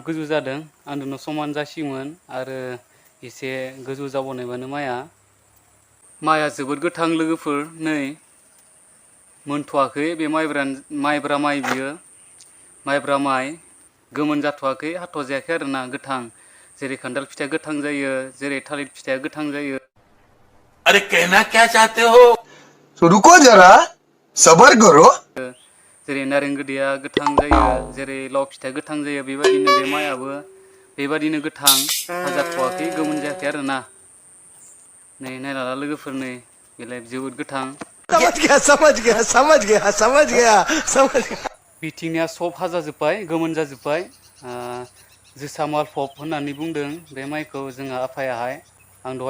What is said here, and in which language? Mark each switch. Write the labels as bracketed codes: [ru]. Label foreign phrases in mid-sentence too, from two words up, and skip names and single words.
[brx] गोजौ जादों आंदोनो समान जासिगोन आरो एसे गोजौ जाबावनायबानो माइआ जोबोद गोथां लोगोफोर नै मोनथ'वाखै बे माइब्रा माइ बियो माइब्रा माइ गोमोन जाथ'वाखै हाथ'जायाखै आरोना गोथां जेरै खान्थाल फिथाइया गोथां जायो जेरै थालिर फिथाइया गोथां जायो [hi] अरे कहना क्या चाहते हो तो रुको जरा सबर करो [brx] जेरै नारें गोदैया गोथां जायो जेरै लाव फिथाइया गोथां जायो बेबायदिनो बे माइआबो बेबायदिनो गोथां हाजाथ'वाखै गोमोन जायाखै आरोना नै नायलाला लोगोफोर नै बेलाय जोबोद गोथां [hi] समझ गया [brx] बिथिंनिया सब हाजाजोब्बाय गोमोन जाजोब्बाय जोसा मालफब होननानै बुंदों बे माइखौ जोंहा आफायाहाय आं दहाय